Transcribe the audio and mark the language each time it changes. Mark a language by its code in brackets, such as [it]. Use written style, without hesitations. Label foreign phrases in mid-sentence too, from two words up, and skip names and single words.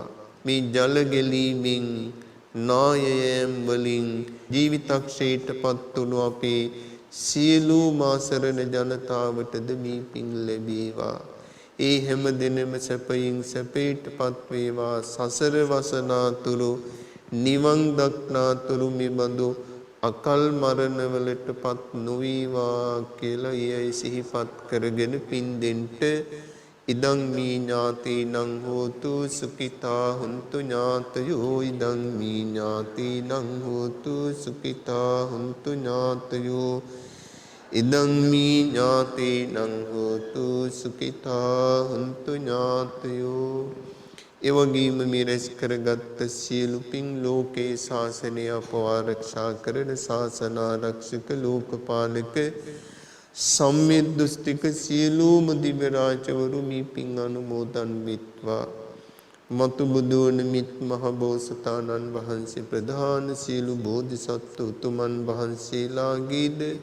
[si] මේ ජල ගැලීමෙන් නායයන් වලින් ජීවිතක්ෂයට පත් වුණු අපේ සියලුම ආසරණ ජනතාවටද මේ පින් ලැබේවා. ඒ හැම දිනෙම සැපයින් සැපයට පත් වේවා. සසර වසනාතුරු නිවන් දක්නාතුරු මේ බඳු අකල් මරණ වලට පත් නොවේවා කියලා එයයි සිහිපත් කරගෙන පින් දෙන්ට [pi] ඉදං මී ඥාතිනං හෝතු සුඛිතා හුන්තු ඥාතයෝ ඉදං මී ඥාතිනං හෝතු සුඛිතා හුන්තු ඥාතයෝ ඉදං මී ඥාතිනං හෝතු සුඛිතා හුන්තු ඥාතයෝ. [si] එවැගේම මේ රැස් කරගත් සියලු පින් ලෝකේ ශාසනය ආරක්ෂා කරන ශාසන ආරක්ෂක ලෝකපාලක සම්මිද්දුස්තික සියලුම දිව්‍ය රාජවරු මේ පින් අනුමෝදන් වෙත්වා. මතු බුදු වන මිත් මහ බෝසතාණන් වහන්සේ ප්‍රධාන සියලු බෝධිසත්ව උතුමන් වහන්සේලාගේද